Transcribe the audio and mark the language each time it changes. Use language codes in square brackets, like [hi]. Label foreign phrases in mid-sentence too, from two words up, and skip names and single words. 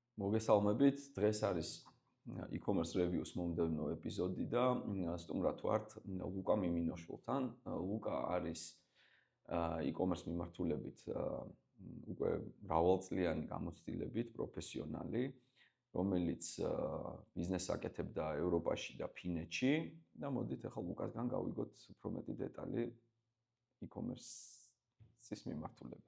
[ka] მოგესალმებით. დღეს არის [en] e-commerce reviews [ka] მომდევნო ეპიზოდი და სტუმრად ვართ ლუკა მიმინოშვილთან. ლუკა არის e-commerce მიმართულებით უკვე მრავალწლიანი გამოცდილებით პროფესიონალი, რომელიც ბიზნესს აკეთებდა ევროპაში და ფინეთში და მოდით ახლა ლუკასგან გავიგოთ უფრო მეტი დეტალი e-commerce-ის მიმართულებით.